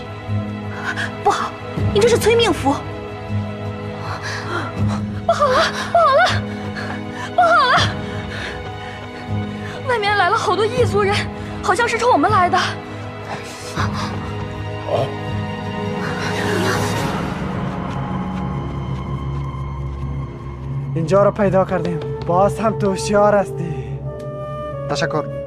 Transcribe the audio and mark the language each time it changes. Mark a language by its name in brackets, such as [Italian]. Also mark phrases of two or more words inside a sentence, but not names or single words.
[Chinese] 不好，你这是催命符！不好了，不好了，不好了！外面来了好多异族人，好像是冲我们来的。哦。 [Persian] اینجا رو پیدا کردیم. باز هم تو هوشیار هستی. تشکر.